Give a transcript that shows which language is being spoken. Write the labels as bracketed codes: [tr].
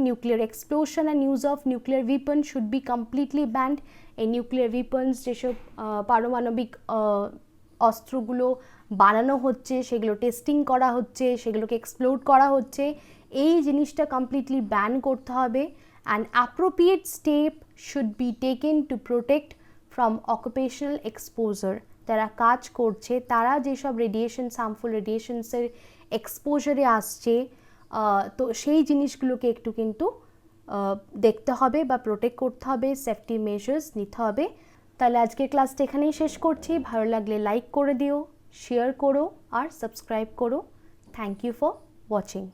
[en] Nuclear explosion and use of nuclear weapon should be completely banned. [bn] এই nuclear weapons যেসব পারমাণবিক অস্ত্রগুলো বানানো হচ্ছে, সেগুলো টেস্টিং করা হচ্ছে, সেগুলোকে এক্সপ্লোর করা হচ্ছে, এই জিনিসটা কমপ্লিটলি ব্যান করতে হবে। [en] And appropriate step should be taken to protect from occupational exposure. [bn] যারা কাজ করছে তারা যেসব হার্মফুল রেডিয়েশনসের এক্সপোজারে আসছে, তো সেই জিনিসগুলোকে একটু কিন্তু দেখতে হবে বা প্রোটেক্ট করতে হবে, সেফটি মেজার্স নিতে হবে। তাহলে আজকের ক্লাসটা এখানেই শেষ করছি। ভালো লাগলে লাইক করে দিও, শেয়ার করো আর সাবস্ক্রাইব করো। [en] Thank you for watching.